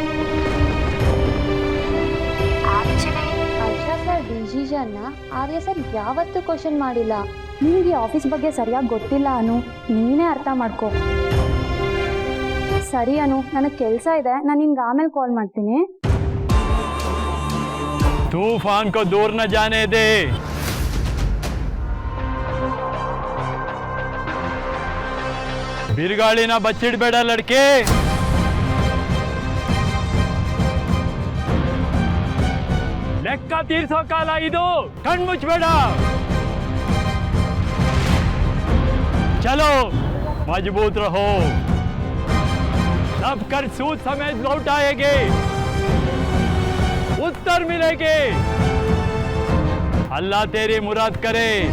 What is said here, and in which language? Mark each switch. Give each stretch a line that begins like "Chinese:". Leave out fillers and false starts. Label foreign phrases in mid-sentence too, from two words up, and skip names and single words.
Kannada: ಆ್ಯಕ್ಚುಲಿ ಹರ್ಷ ಸರ್ ಡಿಸಿಷನ್ನ ಆರ್ಯ ಸರ್ ಯಾವತ್ತೂ ಕ್ವಶನ್ ಮಾಡಿಲ್ಲ. ನಿಮಗೆ ಆಫೀಸ್ ಬಗ್ಗೆ ಸರಿಯಾಗಿ ಗೊತ್ತಿಲ್ಲ ಅನು, ನೀನೇ ಅರ್ಥ ಮಾಡ್ಕೊ. ಸರಿ ಅನು, ನನಗೆ ಕೆಲಸ ಇದೆ, ನಾನು ನಿಮ್ಗೆ ಆಮೇಲೆ ಕಾಲ್ ಮಾಡ್ತೀನಿ.
Hindi: तूफान को दूर न जाने दे.
Kannada: ಬಿರುಗಾಳಿನ ಬಚ್ಚಿಡ್ಬೇಡ ಲಡ್ಕೆ. ಲೆಕ್ಕ ತೀರ್ಸೋ ಕಾಲ ಇದು, ಕಣ್ಮುಚ್ಚಬೇಡ.
Hindi: चलो मजबूत रहो, सब कर सूद समेत लौट आएंगे, उत्तर मिलेंगे. अल्लाह तेरी मुराद करे.